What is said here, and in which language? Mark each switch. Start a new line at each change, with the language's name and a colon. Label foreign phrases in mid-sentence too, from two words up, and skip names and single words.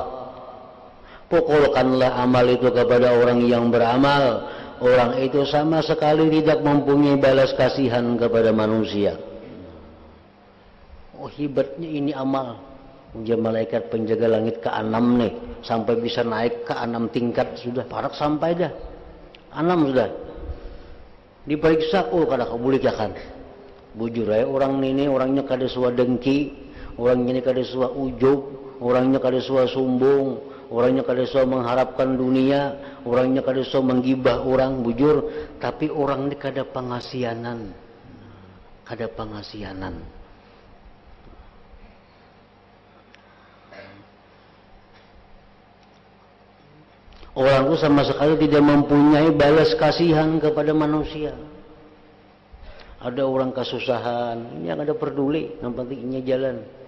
Indonesian: Pukulkanlah amal itu kepada orang yang beramal. Orang itu sama sekali tidak mempunyai balas kasihan kepada manusia. Oh hebatnya ini amal. Dia malaikat penjaga langit ke-6 nih. Sampai bisa naik ke 6 tingkat sudah.
Banjar: Parak sampai dah
Indonesian: 6 sudah.
Banjar: Diperiksa, oh kada kabulikakan. Bujur aja orang ini orangnya kada suah dengki, orangnya ini kada suah ujub, orangnya kada suah sombong, orangnya kada suah mengharapkan dunia, orangnya kada suah menggibah orang, bujur. Tapi orang ini kada pengasianan, kada pengasianan.
Indonesian: Orang itu sama sekali tidak mempunyai balas kasihan kepada manusia. Ada orang kesusahan, ini yang ada peduli, yang pentingnya jalan.